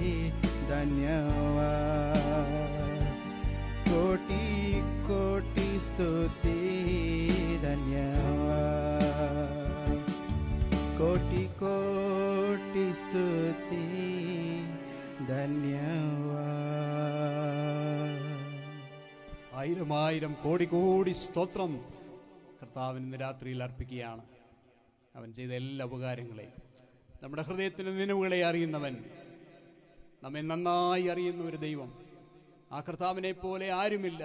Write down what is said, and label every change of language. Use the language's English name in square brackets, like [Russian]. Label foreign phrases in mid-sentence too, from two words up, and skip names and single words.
[Hindi] धन्यवाद कोटि कोटि स्तुति धन्यवाद कोटि कोटि स्तुति धन्यवाद [Malayalam] ആയിരം ആയിരം കോടി കോടി സ്തോത്രം കർത്താവിന് ഇന്ന് രാത്രിയിൽ അർപ്പിക്കുകയാണ്. അവൻ ചെയ്ത എല്ലാ ഉപകാരങ്ങളെയും നമ്മുടെ ഹൃദയത്തിലെ നിലവുകളെ അറിയുന്നവൻ, നമ്മെ നന്നായി അറിയുന്ന ഒരു ദൈവം, ആ കർത്താവിനെ പോലെ ആരുമില്ല.